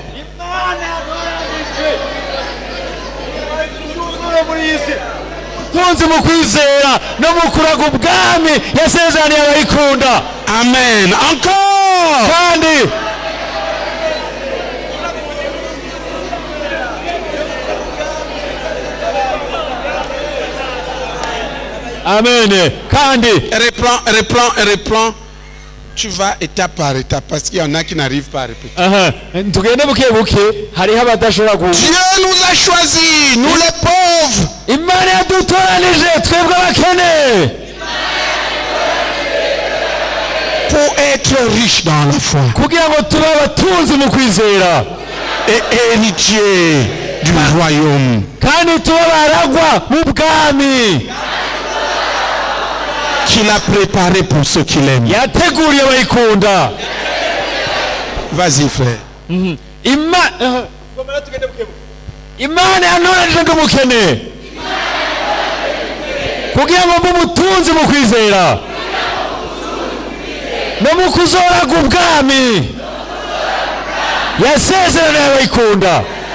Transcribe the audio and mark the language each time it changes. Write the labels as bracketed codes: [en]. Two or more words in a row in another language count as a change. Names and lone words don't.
[rw] tunzi mu kwizera no mu kuraga ubwami yasezeraniye abayikunda. [fr] Amen. Encore. [rw] kandi amen. kandi [fr] reprends. Tu vas étape par étape parce qu'il y en a qui n'arrivent pas à répéter. [rw] tugende buke buke hariho abadashobora [fr] Dieu nous a choisis, nous les pauvres. [rw] Imana yadutoranije twebwe abakene [fr] pour être riche dans la foi [rw] kugira ngo tube abatunzi mu kwizera [fr] et héritier du royaume [rw] kandi tube baragwa mu bwami [fr] qu'il a préparé pour ceux qui l'aiment. [rw] yateguriye abayikunda. [fr] Vas-y frère. [rw] Imana yantoranije ngo umukene kugira ngo mbe umutunzi mu kwizera no mu kuzoraga ubwami yasezeraniye abayikunda.